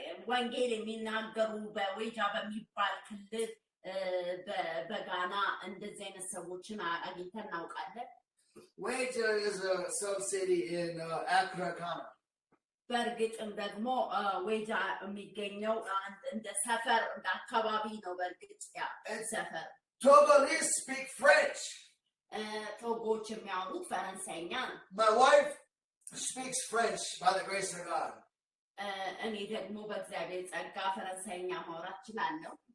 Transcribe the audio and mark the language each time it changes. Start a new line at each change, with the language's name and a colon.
Amharic: ወንጌል የሚናገሩ በዌጃ በሚባል ክልል በጋና እንደዚህ አይነት ሰዎችን አግኝተን እናውቃለን።
English: Weja is a sub-city in Accra, Ghana.
Amharic: በእርግጥም ደግሞ ዌጃ የሚገኘው እንደ ሰፈር እንደ አካባቢ ነው። በእርግጥ ያ ሰፈር
English: Togolese speak French.
Amharic: ቶጎች የሚያወሩት ፈረንሳይኛ ነው።
English: My wife speaks French by the grace of God.
Amharic: እኔ ደግሞ በእግዚአብሔር ጸጋ ፈረንሳይኛ ማውራት እችላለሁ።